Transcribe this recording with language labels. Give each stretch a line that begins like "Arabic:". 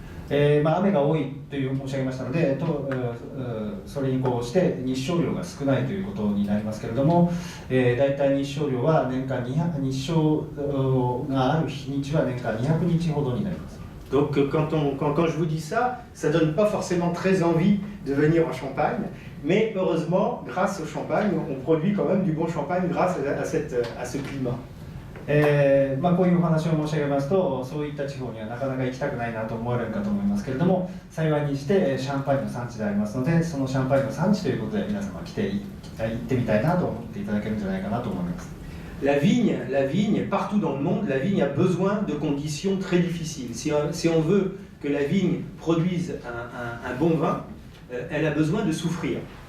Japanese: 雨が多いという申し上げましたので、それにこうして日照量が少ないということになりますけれども、だいたい日照量は年間日照がある日にちは年間200日ほどになります。
French: Donc quand je vous dis ça, ça ne donne pas forcément très envie de venir en Champagne, mais heureusement, grâce au champagne, on produit quand même du bon champagne grâce à ce climat.
Japanese: こういうお話を申し上げますと、そういった地方にはなかなか行きたくないなと思われるかと思いますけれども、幸いにしてシャンパーニュの産地でありますので、そのシャンパーニュの産地ということで皆様行ってみたいなと思っていただけるんじゃないかなと思います。
French: La vigne, partout dans le monde, la vigne a besoin de conditions très difficiles. Si on veut que la vigne produise un bon vin, elle a besoin de souffrir.